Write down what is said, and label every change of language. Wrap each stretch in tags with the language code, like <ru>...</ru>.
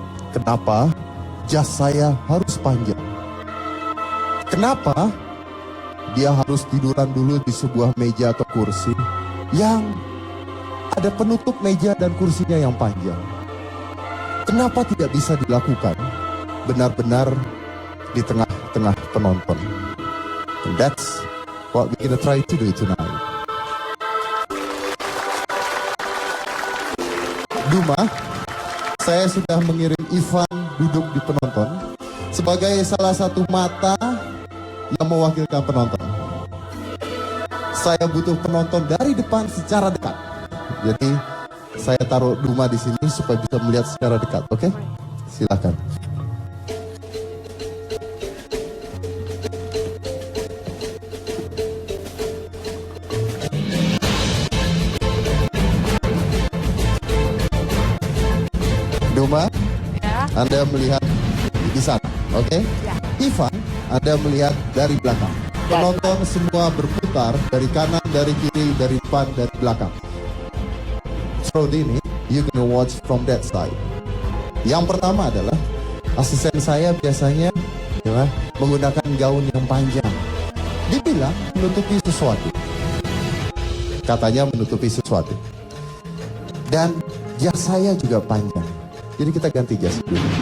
<id>Kenapa jas saya harus panjang? Kenapa dia harus tiduran dulu di sebuah meja atau kursi yang ada penutup meja dan kursinya yang panjang? Kenapa tidak bisa dilakukan benar-benar di tengah-tengah penonton?</id> <en>And that's what we're gonna try to do tonight.</en> <id>Duma, saya sudah mengirim Ivan duduk di penonton sebagai salah satu mata yang mewakilkan penonton. Saya butuh penonton dari depan secara dekat. Jadi saya taruh Duma di sini supaya bisa melihat secara dekat, oke? Silakan. Duma, ya. Anda melihat di sana, oke? Ya. Ivan, Anda melihat dari belakang. Penonton semua berputar dari kanan, dari kiri, dari depan, dari belakang.</id> <en>So</en> <id>ini,</id> <en>you gonna watch from that side.</en> <id>Yang pertama adalah asisten saya biasanya ya, menggunakan gaun yang panjang. Dibilang menutupi sesuatu. Katanya menutupi sesuatu. Dan jas saya juga panjang. Jadi kita ganti jas dulu.</id>